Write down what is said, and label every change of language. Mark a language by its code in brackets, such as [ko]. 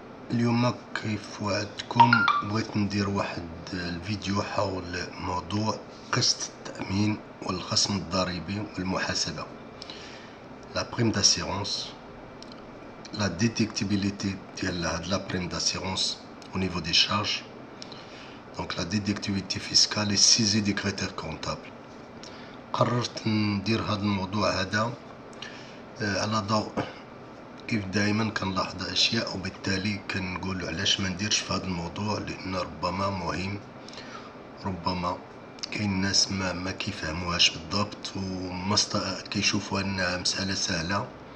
[ar] اليوم كيف وعدتكم بغيت ندير واحد الفيديو حول موضوع قسط التأمين والخصم الضريبي والمحاسبة، [fr] لا بريم داسيرونس، [ar] لا ديتيكتيبيليتي ديال هاد لا بريم داسيرونس [fr] au niveau des charges. Donc la déductibilité fiscale et saisie des critères comptables. [ar] قررت ندير هذا الموضوع هذا على ضوء كيف دائما كنلاحظ اشياء، وبالتالي كنقول علاش ما نديرش في هذا الموضوع، لان ربما مهم، ربما كاين ناس ما كيفهموهاش بالضبط وما كيشوفوا انها مسألة سهلة.